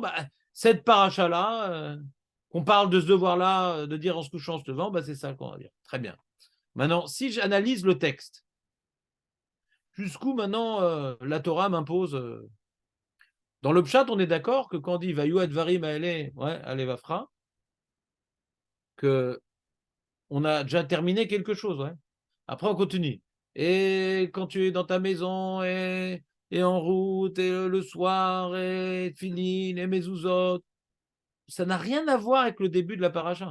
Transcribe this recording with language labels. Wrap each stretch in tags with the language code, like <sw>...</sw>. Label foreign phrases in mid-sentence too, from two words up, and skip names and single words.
<fr>Bah, cette paracha-là, qu'on parle de ce devoir-là, de dire en se couchant, en se levant, bah, c'est ça qu'on va dire. Très bien. Maintenant, si j'analyse le texte, jusqu'où maintenant la Torah m'impose. Dans le Pshat, on est d'accord que quand on dit</fr> <he>והיו הדברים האלה,</he> <fr>ouais, alevafra, que on a déjà terminé quelque chose, ouais. Après, on continue. Et quand tu es dans ta maison et en route, et le soir, et filin, et mezuzot, ça n'a rien à voir avec le début de la paracha.</fr>